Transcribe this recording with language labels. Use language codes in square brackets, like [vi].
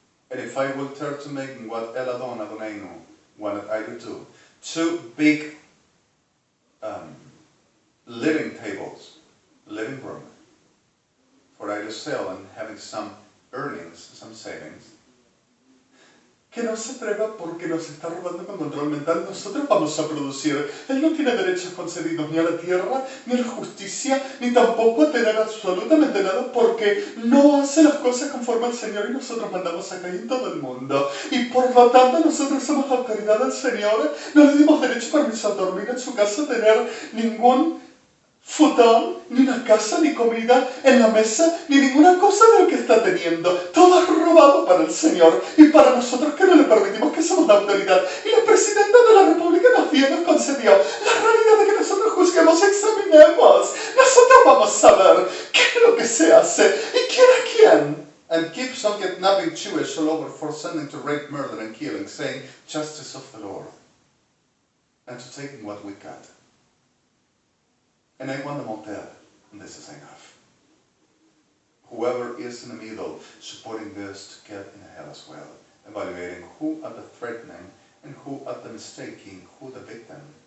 [en] And if I will turn to making what Eladon Adonainu wanted I to do, 2 big living tables, living room, for I to sell and having some earnings, some savings. [es] Que no se atreva porque nos está robando con control mental. Nosotros vamos a producir. Él no tiene derechos concedidos ni a la tierra, ni a la justicia, ni tampoco a tener absolutamente nada porque no hace las cosas conforme al Señor y nosotros mandamos acá y en todo el mundo. Y por lo tanto nosotros somos la autoridad del Señor. No le dimos derecho permiso a dormir en su casa, tener ningún futón, ni una casa, ni comida en la mesa, ni ninguna cosa de lo que está teniendo. Todo es robado para el Señor y para nosotros que no le permitimos, que somos la autoridad. Y la presidenta de la República nos concedió la realidad de que nosotros juzguemos, examinemos. Nosotros vamos a ver qué es lo que se hace y quién a quién. [en] And keeps on kidnapping Jewish all over for sending to rape, murder and killing, saying, justice of the Lord. And to taking what we got. And I want them all dead, and this is enough. Whoever is in the middle supporting this to get in hell as well, evaluating who are the threatening and who are the mistaking, who the victim.